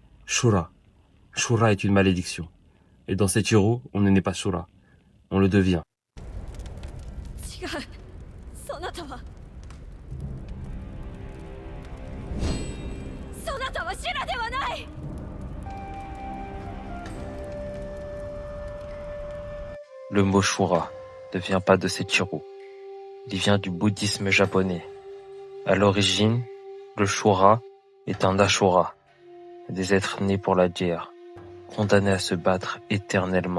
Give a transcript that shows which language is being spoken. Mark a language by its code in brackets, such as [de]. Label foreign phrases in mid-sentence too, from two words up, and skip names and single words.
[fr] Shura. Shura est une malédiction. Et dans Seichiro, on ne naît pas Shura. On le devient. [ja] 違う。そなたはシュラではない。 [fr] Le mot Shura ne vient pas de Seichiro. Il vient du bouddhisme japonais. À l'origine, le Shura est un Ashura, des êtres nés pour la guerre, condamnés à se battre éternellement.